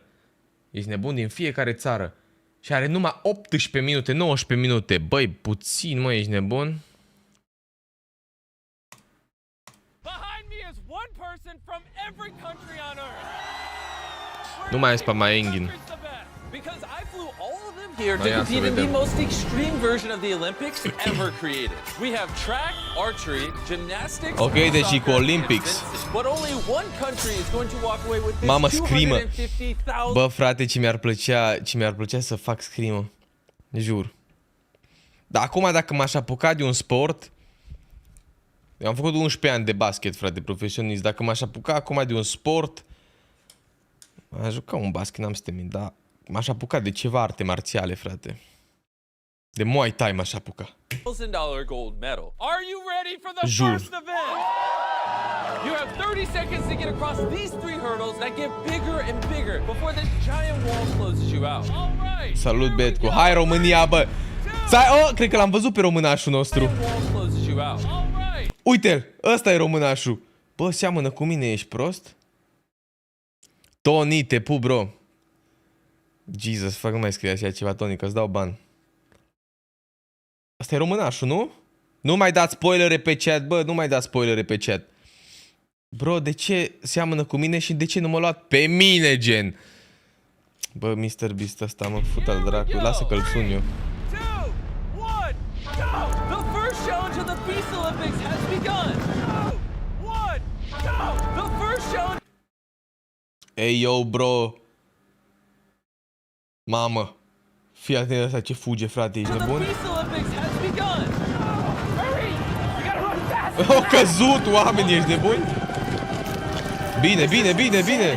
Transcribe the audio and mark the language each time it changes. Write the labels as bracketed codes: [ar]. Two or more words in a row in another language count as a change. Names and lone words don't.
[ro] Ești nebun, din fiecare țară. Și are numai 18 minute, 19 minute. Băi, puțin, mă, ești nebun? Nu mai este pe mai Engin. [en] Here to compete in the most extreme version of the Olympics ever created. We have track, archery, gymnastics, [ro] ok, deci e cu Olympics. [en] but only one country is going to walk away with this. [ro] Mamă, scrimă. 250,000. Bă, frate, ce mi-ar plăcea să fac scrimă. Jur. Dar acum, dacă m-aș apuca de un sport... Eu am făcut 11 ani de basket, frate, profesionist. Dacă m-aș apuca acum de un sport... M-aș juca un basket, n-am să te mint, dar... M-aș apuca de ceva arte marțiale, frate. De Muay Thai m-aș apuca. [en] $1,000 gold medal. Are you ready for the [ro] Jur. [en] first event? You have 30 seconds to get across these 3 hurdles that get bigger and bigger before this giant wall closes you out. All right. [ro] Salut, Betcu. Hai, România, bă! Oh, cred că l-am văzut pe românașul nostru. [en] Wall closes you out. All right. [ro] Uite-l! Ăsta e românașul. Bă, seamănă cu mine, ești prost? Tony, te pup, bro. Jesus, fac, nu mai scrie așa ceva, Tony, că-ți dau bani. Asta e românașul, nu? Nu mai dați spoilere pe chat, bă, nu mai dați spoilere pe chat. Bro, de ce seamănă cu mine și de ce nu m-a luat pe mine, gen? Bă, MrBeast ăsta, mă, fut al dracu, lasă că-l sun eu. [en] 2, 1, go! The first challenge of the Beast Olympics has begun. 2, 1, go! The first challenge. [ro] Ei, [en] yo, bro. [ro] Mamă. Fii atent asta ce fuge, frate, ești nebun? Au căzut, oameni, ești nebuni? Bine, bine, bine, bine.